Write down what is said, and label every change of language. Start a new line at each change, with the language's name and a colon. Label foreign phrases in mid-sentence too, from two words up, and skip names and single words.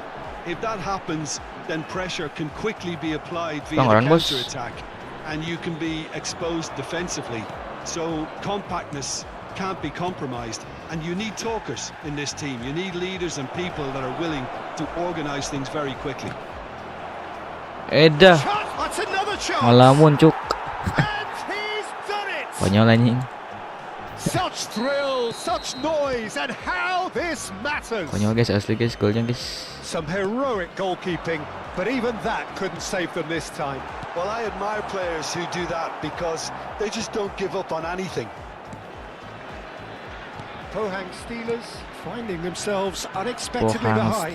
English: If that happens, then pressure can quickly be applied via the counter-attack, and you can be exposed defensively. So compactness can't be compromised, and you need talkers in this team. You need leaders and people that are willing to organise things very quickly. That's another chance.
Indonesian: Ngelamun cuk. Konyol anjing.
English: Such thrill, such noise, and how this matters. Konyol guys, asli guys, golnya guys. Some heroic goalkeeping, but even that couldn't save them this time. Well, I admire players who do that because they just don't give up on anything. Pohang Steelers finding themselves unexpectedly behind.